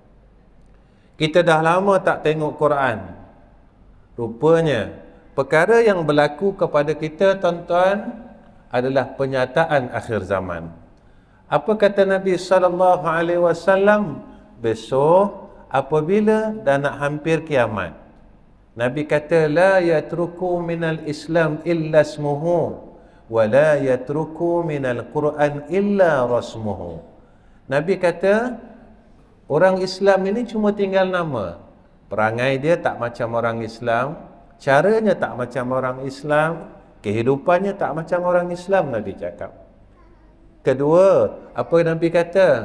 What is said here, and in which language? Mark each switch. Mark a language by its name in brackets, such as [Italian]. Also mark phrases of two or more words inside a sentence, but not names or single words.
[Malay] Kita dah lama tak tengok Quran. Rupanya, perkara yang berlaku kepada kita, tuan-tuan, adalah penyataan akhir zaman. Apa kata Nabi [Arabic] صلى الله عليه وسلم? [Malay] Besok apabila dah nak hampir kiamat, Nabi kata [Arabic] لا يترك من الإسلام إلا اسمه ولا يترك من القرآن إلا رسمه. [Malay] Nabi kata orang Islam ini cuma tinggal nama. Perangai dia tak macam orang Islam, caranya tak macam orang Islam, kehidupannya tak macam orang Islam, Nabi cakap. Kedua, apa Nabi kata?